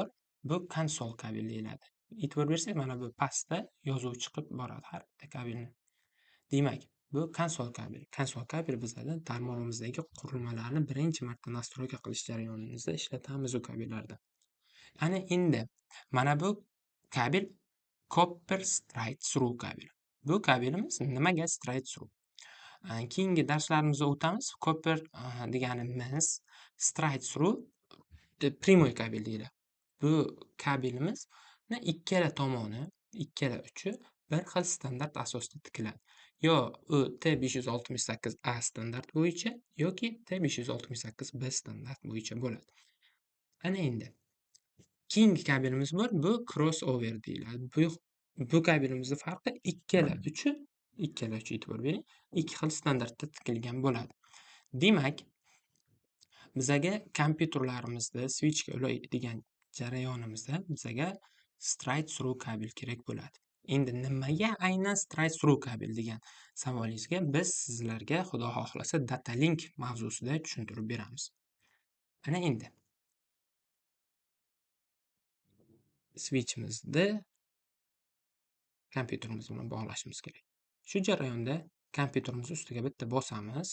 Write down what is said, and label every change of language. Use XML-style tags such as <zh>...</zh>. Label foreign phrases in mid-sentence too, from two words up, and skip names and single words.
<uz>Bu konsol kabel deyiladi. E'tibor bersak, mana bu pastda yozuv chiqib boradi har bitta kabelni. Demak, bu konsol kabel. Konsol kabel bizada tarmog'imizdagi qurilmalarni birinchi marta nastroyka qilish jarayonimizda ishlatamiz u kabellarda. Ana endi mana bu kabel</uz> <en>copper straight through</en> <uz>kabel. Bu kabelimiz nimaga</uz> <en>straight through?</en> <uz>Keyingi darslarimizda o'tamiz. Copper deganimiz</uz> <en>straight through</en> <uz>primoy kabel deyiladi. Bu kabelimizni ikkala tomoni, ikkala uchi bir xil standart asosda tikiladi. Yo u T568A standart bo'yicha yoki T568B standart bo'yicha bo'ladi. Ana endi keyingi kabelimiz bor. Bu crossover deyiladi. Bu kabelimizning farqi ikkala uchi e'tibor bering, ikki xil standartda tikilgan bo'ladi. Demak, bizaga kompyuterlarimizda switchga ulaydigan jarayonimizda bizaga</uz> <en>straight through</en> <uz>kabel kerak bo'ladi. Endi nimaga aynan</uz> <en>straight through</en> <uz>kabel degan savolingizga biz sizlarga xudo xohlasa</uz> <en>data link</en> <uz>mavzusida tushuntirib beramiz. Ana endi switchimizni kompyuterimiz bilan bog'lashimiz kerak. Shu jarayonda kompyuterimiz ustiga bitta bosamiz.</uz>